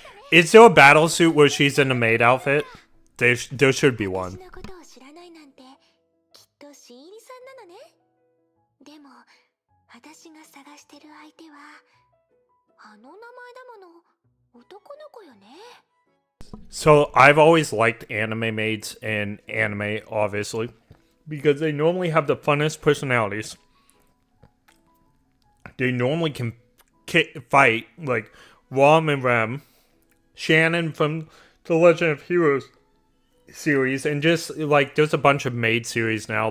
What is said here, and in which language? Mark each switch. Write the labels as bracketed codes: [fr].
[en] Is there a battle suit where she's in the maid outfit? There should be one. [ja] 私のことを知らないなんて、きっと新入りさんなのね。でも、私が探してる相手は、あの名前だもの、男の子よね。 [en] So I've always liked anime maids in anime, obviously, because they normally have the funnest personalities. They normally can fight like Rom and Rem, Shannon from the Legend of Heroes series, and just like there's a bunch of maid series now.